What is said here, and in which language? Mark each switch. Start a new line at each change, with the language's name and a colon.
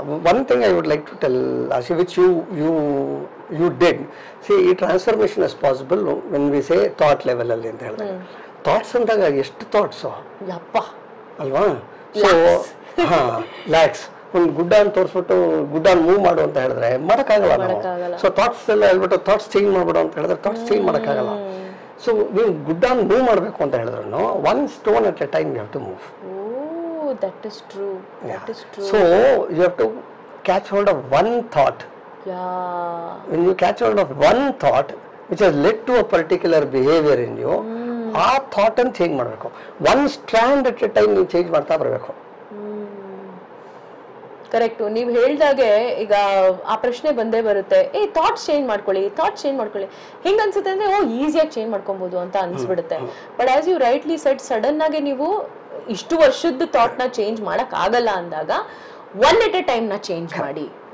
English: One thing I would like to tell Ashi, which you did, see, transformation is possible when we say thought level
Kannada: ಅಲ್ಲಿ ಅಂತ ಹೇಳಿದಾಗ. Thoughts ಅಂದಾಗ ಎಷ್ಟು thoughts ಯಪ್ಪ ಅಲ್ವಾ? So lakhs ಒಂದು ಗುಡ್ಡ ಅಂತ ತೋರಿಸ್ಬಿಟ್ಟು ಗುಡ್ಡ ಮೂವ್ ಮಾಡು ಅಂತ ಹೇಳಿದ್ರೆ ಮಾಡೋಕ್ಕಾಗಲ್ಲ ನಾವು. ಸೊ ಥಾಟ್ಸ್ ಎಲ್ಲ ಹೇಳ್ಬಿಟ್ಟು ಥಾಟ್ಸ್ ಚೇಂಜ್ ಮಾಡ್ಬಿಡು ಅಂತ ಹೇಳಿದ್ರೆ ಥಾಟ್ಸ್ ಚೇಂಜ್ ಮಾಡೋಕ್ಕಾಗಲ್ಲ. ಸೊ ನೀವು ಗುಡ್ಡ ಮೂವ್ ಮಾಡಬೇಕು ಅಂತ ಹೇಳಿದ್ರು
English: one stone at a time you have to move. Oh, that is true. That is true. So you have to catch hold of one thought. Yeah. When you catch hold of one thought which has led to a particular behavior in you,
Kannada: ಆ thought ಅನ್ನು change ಮಾಡಬೇಕು.
English: one strand at a time
Kannada: ನೀವು change ಮಾಡ್ತಾ ಬರಬೇಕು. Correct. ನೀವು ಹೇಳ್ದಾಗೆ ಈಗ ಆ ಪ್ರಶ್ನೆ ಬಂದೇ ಬರುತ್ತೆ, ಥಾಟ್ಸ್ ಚೇಂಜ್ ಮಾಡ್ಕೊಳ್ಳಿ. ಹೆಂಗ್ ಅನ್ಸುತ್ತೆ ಅಂದ್ರೆ ಈಸಿಯಾಗಿ ಚೇಂಜ್ ಮಾಡ್ಕೊಬಹುದು ಅಂತ ಅನ್ಸ್ಬಿಡುತ್ತೆ.
English: but as you rightly said,
Kannada: sudden ಆಗಿ ನೀವು ಇಷ್ಟು ವರ್ಷದ ಥಾಟ್ ನ ಚೇಂಜ್ ಮಾಡಕ್ ಆಗಲ್ಲ ಅಂದಾಗ ಒನ್ ಎಟ್ ಎ ಟೈಮ್ ನ ಚೇಂಜ್ ಮಾಡಿ.